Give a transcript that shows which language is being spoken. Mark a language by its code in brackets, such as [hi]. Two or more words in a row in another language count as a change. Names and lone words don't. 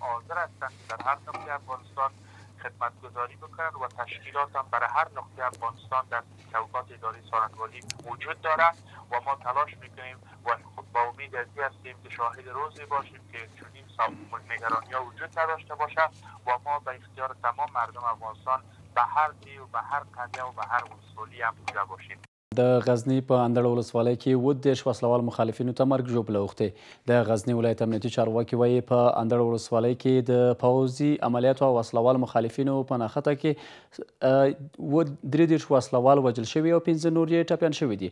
[fa] حاضر هستند در هر نقطه افغانستان خدمتگزاری بکنن و تشکیلات هم برای هر نقطه افغانستان در چوکات اداره سارنوالی وجود داره و ما تلاش میکنیم و با امید از این هستیم که شاهد روزی باشیم که چنین نگرانی‌ها وجود نداشته باشه و ما به اختیار تمام مردم افغانستان به هر ځای و به هر قریه و به هر ولسوالي هم بوده باشیم. [ps] د غزنی په اندړ ولسوالۍ کې 30 وسلوال مخالفینو ته مرګ ژوبله اوښتې. د غزنی ولایت امنیتي چارواکي وایي په اندړ ولسوالۍ کې د پوځي عملیاتو او وسلوال مخالفینو په نښته کې 33 وسلوال وژل شوي او 15 نور یې ټپیان شوي دي.